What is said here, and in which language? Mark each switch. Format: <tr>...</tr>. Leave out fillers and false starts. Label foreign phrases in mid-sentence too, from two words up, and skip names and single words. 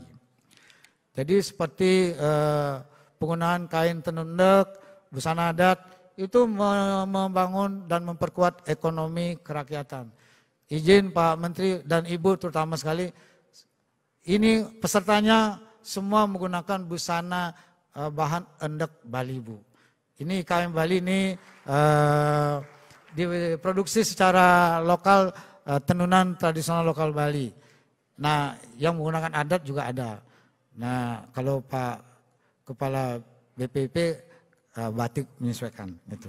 <id>Jadi seperti penggunaan kain tenun endek, busana adat, itu membangun dan memperkuat ekonomi kerakyatan. Izin Pak Menteri dan Ibu terutama sekali, ini pesertanya semua menggunakan busana bahan endek Bali Bu. Ini IKM Bali ini diproduksi secara lokal, tenunan tradisional lokal Bali. Nah, yang menggunakan adat juga ada. Nah, kalau Pak Kepala BPP batik menyesuaikan itu.</id>